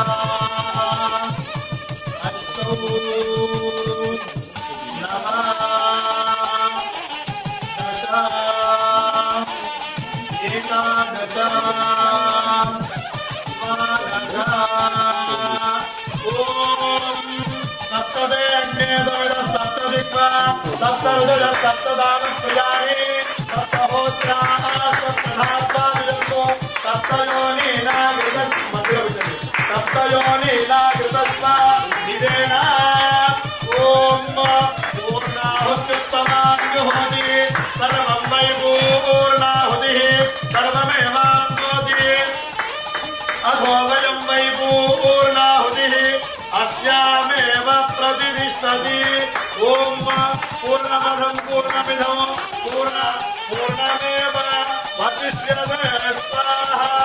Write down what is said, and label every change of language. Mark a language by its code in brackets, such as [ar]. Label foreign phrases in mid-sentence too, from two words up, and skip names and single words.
[sa] అష్టౌ నవ దశ ఏకాదశ ద్వాదశ. ఓం సప్తదే అగ్నే దోడ సప్తదే सप्तजिह्वा सप्तरुदय सप्तदानप्रियाणि सप्तहोत्राः सप्तधात्वादिजन्मो सप्तयोनिनागृतस्व निदेन ॐ पूर्णाहुत्युत्तमाङ्गुहोति सर्वं वै पूर्णाहुतिः सर्वमेवाङ्गोति अधो वयं वै पूर्णाहुतिः अस्यामेव प्रतिष्ठति ॐ पूर्णमदं पूर्णमिदं पूर्णमेव वसिष्यते स्वाहा